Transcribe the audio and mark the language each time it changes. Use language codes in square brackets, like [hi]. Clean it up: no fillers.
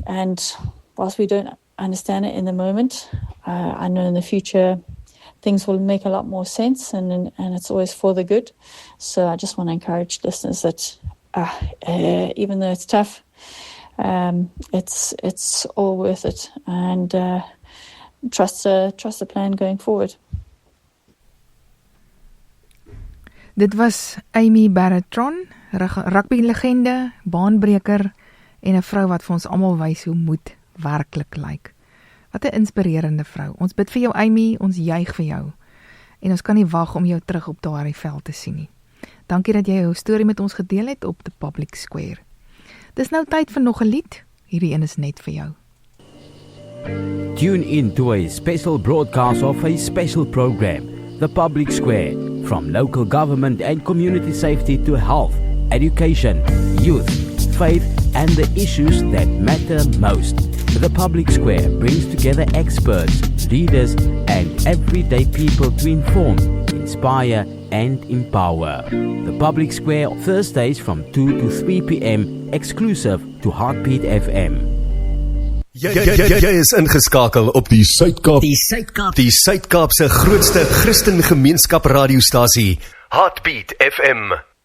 [en] And whilst we don't understand it in the moment, I know in the future things will make a lot more sense, and it's always for the good. So I just want to encourage listeners that even though it's tough, it's all worth it, and trust the plan going forward. [af] Dit was Amy Barretron, rugby-legende, baanbreker en 'n vrou wat vir ons almal wys hoe moed werklik lyk. Wat 'n inspirerende vrou. Ons bid vir jou, Amy, ons juig vir jou. En ons kan nie wag om jou terug op daardie veld te sien nie. Dankie dat jy jou storie met ons gedeel het op The Public Square. Dis nou tyd vir nog 'n lied. Hierdie een is net vir jou. [en] Tune in to a special broadcast of a special program, The Public Square, from local government and community safety to health, education, youth, faith, and the issues that matter most. The Public Square brings together experts, leaders, and everyday people to inform, inspire, and empower. The Public Square, Thursdays from 2 to 3 p.m, exclusive to Heartbeat FM. [af] Jy is ingeskakel op die Suid-Kaapse grootste Christen gemeenskap radiostasie, Heartbeat FM.